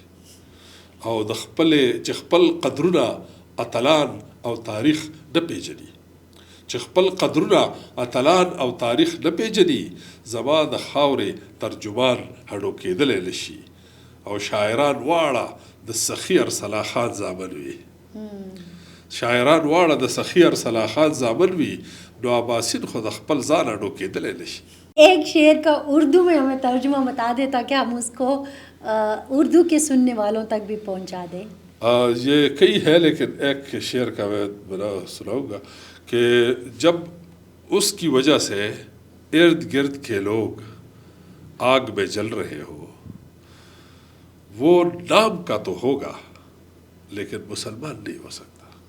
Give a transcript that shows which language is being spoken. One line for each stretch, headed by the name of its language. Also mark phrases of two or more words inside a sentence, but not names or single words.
Pashto: او د چې خپل قدرونه اتلان او تاریخ نه پیژني، چې خپل قدرونه اتلان او تاریخ نه پیژني، زما د خاورې ترجمان اړو کېدلی نه شي. او شاعران واړه د سخي ارسلا خان زامن وي، شاعران واړه د سخي ارسلا خان زامن وي، نو عباسین خو د خپل ځان اړو کېدلی نه شي.
Urdu: ایک شعر کا اردو میں ہمیں ترجمہ بتا دیں تاکہ ہم اس کو اردو کے سننے والوں تک بھی پہنچا دیں. یہ کئی ہے لیکن ایک شعر کا میں سناؤں گا کہ جب اس کی وجہ سے ارد گرد کے لوگ آگ میں جل رہے ہو، وہ نام کا تو ہوگا لیکن مسلمان نہیں ہو سکتا.